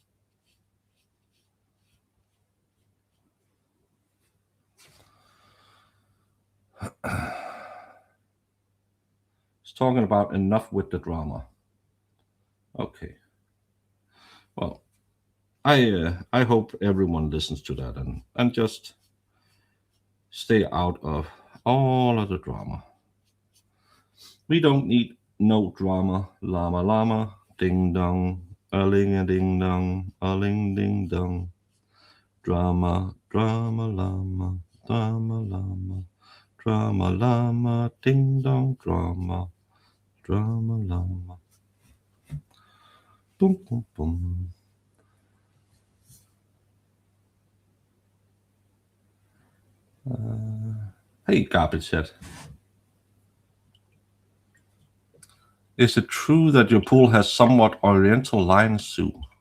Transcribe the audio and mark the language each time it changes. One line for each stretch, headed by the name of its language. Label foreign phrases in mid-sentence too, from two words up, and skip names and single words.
English: He's talking about enough with the drama. Okay. Well, I hope everyone listens to that and just stay out of all of the drama. We don't need no drama. Llama llama, ding dong, a ling a ding dong, a ling ding dong. Drama, drama llama, drama llama, drama llama, ding dong, drama, drama llama. Boom boom boom. Hey, garbage set. Is it true that your pool has somewhat oriental lion zoo?